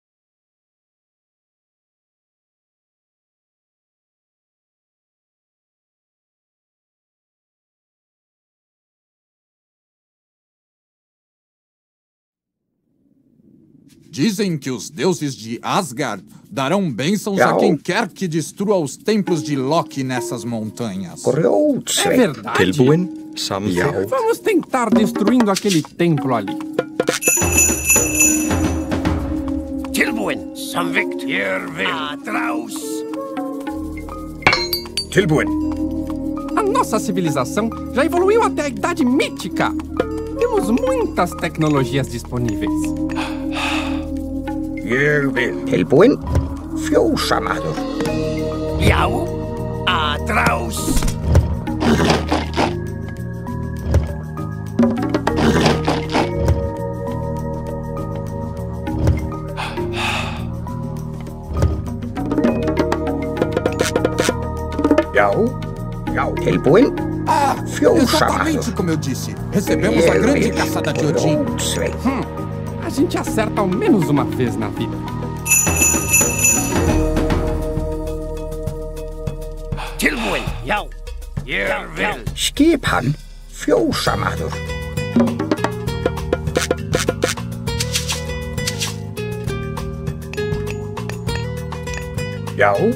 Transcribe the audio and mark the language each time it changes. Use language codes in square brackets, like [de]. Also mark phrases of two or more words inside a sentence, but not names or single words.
[pt] Dizem que os deuses de Asgard darão bênçãos a quem quer que destrua os templos de Loki nessas montanhas. É [is] Grjótsveinn. [pt] verdade? [is] Tilbúin. Samþykkt. [pt] Vamos tentar destruindo aquele templo ali. [is] Tilbúin, samþykkt. Ég vil. Atrás. Tilbúin. [pt] A nossa civilização já evoluiu até a idade mítica. Temos muitas tecnologias disponíveis. [is] Ég vil. Tilbúin. Fjósamaður. Já. Atrás. Já. Já. Tilbúin. Fjósamaður. [pt] Exatamente como eu disse. Recebemos a grande caçada de Odin. [is] Grjótsveinn. [pt] A gente acerta ao menos uma vez na vida. [is] Tilbúin, já. Ég vil. Skipan. fjósamaður. Já.